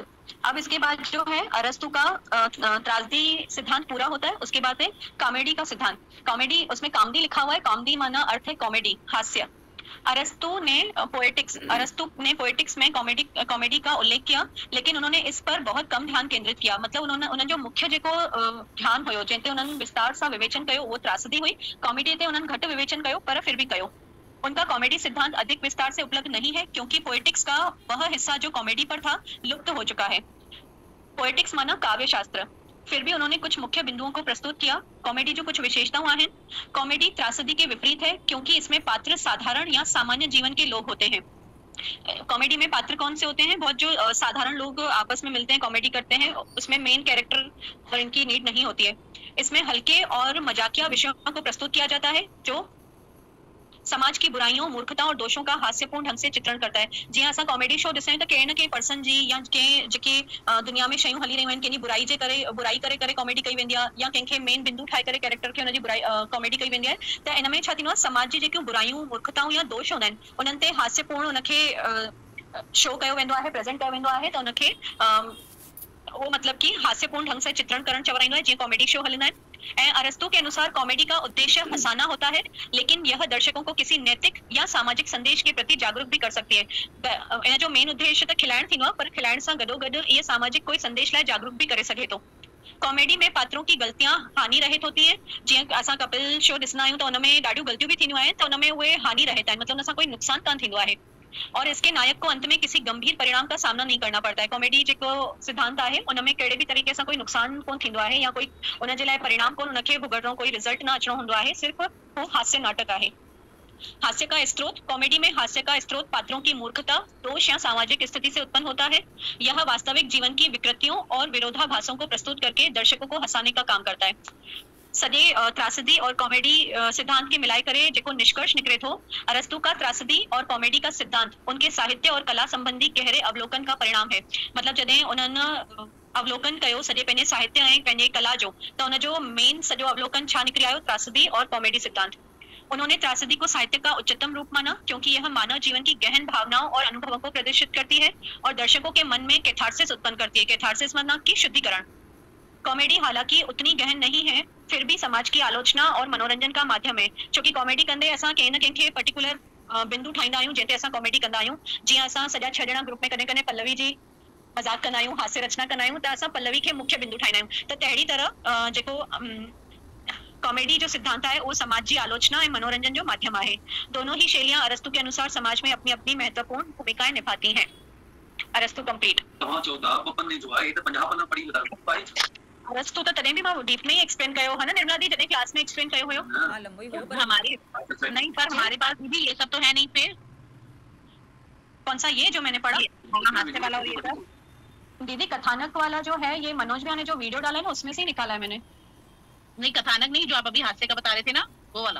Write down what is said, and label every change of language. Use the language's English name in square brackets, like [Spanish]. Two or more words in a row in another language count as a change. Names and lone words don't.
[Hindi] अब इसके बाद जो है अरस्तु का त्रासदी सिद्धांत पूरा होता है। उसके बाद है कॉमेडी का सिद्धांत। कॉमेडी, उसमें कामदी लिखा हुआ है, कामदी माना अर्थ है कॉमेडी, हास्य। अरस्तु ने पोएटिक्स में कॉमेडी का उल्लेख किया, लेकिन उन्होंने इस पर बहुत कम ध्यान केंद्रित किया। [Sindhi] मतलब उन्होंने जो मुख्य जेको ध्यान हुयो, जंहिंते उन्होंने विस्तार सां विवेचन कयो, वो त्रासदी हुई। कॉमेडी ते उन्होंने घट विवेचन कयो, पर फिर भी कयो। [Hindi] उनका कॉमेडी सिद्धांत अधिक विस्तार से उपलब्ध नहीं है, क्योंकि पोएटिक्स का वह हिस्सा जो कॉमेडी पर था लुप्त हो चुका है। पोएटिक्स माना काव्य शास्त्र। फिर भी उन्होंने कुछ मुख्य बिंदुओं को प्रस्तुत किया। कॉमेडी जो कुछ विशेषताएं हैं, कॉमेडी त्रासदी के विपरीत है, क्योंकि इसमें पात्र साधारण या सामान्य जीवन के लोग होते हैं। कॉमेडी में पात्र कौन से होते हैं, बहुत जो साधारण लोग आपस में मिलते हैं, कॉमेडी करते हैं, उसमें मेन कैरेक्टर और इनकी नीड नहीं होती है। इसमें हल्के और मजाकिया विषयों को प्रस्तुत किया जाता है, जो समाज की बुराइयों, मूर्खता और दोषों का हास्यपूर्ण ढंग से चित्रण करता है। [Sindhi] जी असां कॉमेडी शो ॾिसूं त कंहिं न कंहिं पर्सन जी या कंहिं जेके दुनिया में शयूं हली रहियूं आहिनि कंहिंजी बुराई करे कॉमेडी कई वेंदी आहे या कंहिंखे मेन बिंदु ठाहे करे कैरेक्टर खे हुनजी बुराई कॉमेडी कई वेंदी आहे। त इन में छा थींदो आहे, समाज जी जेकियूं बुराइयूं, मूर्खताऊं या दोष हूंदा आहिनि उन्हनि ते हास्यपूर्ण उनखे शो कयो वेंदो आहे, प्रेज़ेंट कयो वेंदो आहे। त उनखे वो मतलब कि [Hindi] हास्यपूर्ण ढंग से चित्रण [Sindhi] करण चवराईंदो है, जीअं कॉमेडी शो हलंदा आहिनि। [Hindi] ऐं अरस्तू के अनुसार कॉमेडी का उद्देश्य हंसाना होता है, लेकिन यह दर्शकों को किसी नैतिक या सामाजिक संदेश के प्रति जागरूक भी कर सकती है। [Sindhi] इन जो मेन उद्देश्य त खिलाइण थींदो आहे, पर खिलाइण सां गॾोगॾु इहे सामाजिक कोई संदेश लाइ जागरूक भी करे सघे थो। [Hindi] कॉमेडी में पात्रों की गलतियां हानि रहित होती है। [Sindhi] जीअं असां कपिल शो ॾिसंदा आहियूं त उनमें ॾाढियूं गलतियूं भी थींदियूं आहिनि, त उनमें उहे हानि रहित आहिनि, मतलब उन सां कोई नुक़सान कान थींदो आहे। [Hindi] और इसके नायक को अंत में किसी गंभीर परिणाम का सामना नहीं करना पड़ता है। [Sindhi] कॉमेडी जेको सिद्धांत आहे उनमें कहिड़े भी तरीके सां कोई नुक़सान कोन थींदो आहे या कोई उन जे लाइ परिणाम कोन उनखे भुगतणो, कोई रिजल्ट न अचणो हूंदो आहे, सिर्फ़ वो हास्य नाटक आहे। [Hindi] हास्य का स्रोत, कॉमेडी में हास्य का स्रोत पात्रों की मूर्खता, दोष या सामाजिक स्थिति से उत्पन्न होता है। यह वास्तविक जीवन की विकृतियों और विरोधाभासों को प्रस्तुत करके दर्शकों को हंसाने का काम करता है। [Sindhi] सॼे [Hindi] त्रासदी और कॉमेडी सिद्धांत के [Sindhi] मिलाए करे जेको निष्कर्ष निकिरे थो, [Hindi] अरस्तू का त्रासदी और कॉमेडी का सिद्धांत उनके साहित्य और कला संबंधी गहरे अवलोकन का परिणाम है। [Sindhi] मतलब जॾहिं उन्हनि अवलोकन कयो सॼे पंहिंजे साहित्य ऐं पंहिंजे कला जो, त उनजो मेन सॼो अवलोकन छा निकिरी आयो, [Hindi] त्रासदी और कॉमेडी सिद्धांत। उन्होंने त्रासदी को साहित्य का उच्चतम रूप माना, क्योंकि यह मानव जीवन की गहन भावनाओं और अनुभवों को प्रदर्शित करती है और दर्शकों के मन में कैथार्सिस उत्पन्न करती है। कैथार्सिस मतलब कि शुद्धिकरण। कॉमेडी हालांकि उतनी गहन नहीं है, फिर भी समाज की आलोचना और मनोरंजन का माध्यम है। [Sindhi] छोकी कॉमेडी कंदे असां कंहिं न कंहिंखे पर्टिकुलर बिंदु ठाहींदा आहियूं जंहिं ते असां कॉमेडी कंदा आहियूं। जीअं असां सॼा 6 ॼणा ग्रुप में कॾहिं कॾहिं पल्लवी जी मज़ाक कंदा आहियूं, हास्य रचना कंदा आहियूं, त असां पल्लवी खे मुख्य बिंदु ठाहींदा आहियूं। त तहिड़ी तरह जेको कॉमेडी जो सिद्धांत [Hindi] है वो समाज की आलोचना और मनोरंजन [Sindhi] जो माध्यम है। [Hindi] दोनों ही शैलियां अरस्तू के अनुसार समाज में अपनी अपनी महत्वपूर्ण भूमिकाएं निभाती हैं। अरस्तू कंप्लीट। [Sindhi] तव्हां चओ था पपन ने जो आहे त 50 पन्ना पढ़ी ॿुधायो। अरस्तू तो तॾहिं भी मां डीप में ही एक्सप्लेन कयो है ना निर्मला दी, जॾहिं क्लास में एक्सप्लेन कयो हुयो। हां लंबो ही हो, पर [Hindi] हमारे नहीं, पर हमारे पास भी ये सब तो है नहीं। फिर कौन सा ये जो मैंने पढ़ा हास्य वाला और ये सब? दीदी कथानक वाला जो है ये मनोज भैया ने जो वीडियो डाला है ना उसमें से ही निकाला है मैंने। नहीं, कथानक नहीं, जो आप अभी हास्य का बता रहे थे ना वो वाला।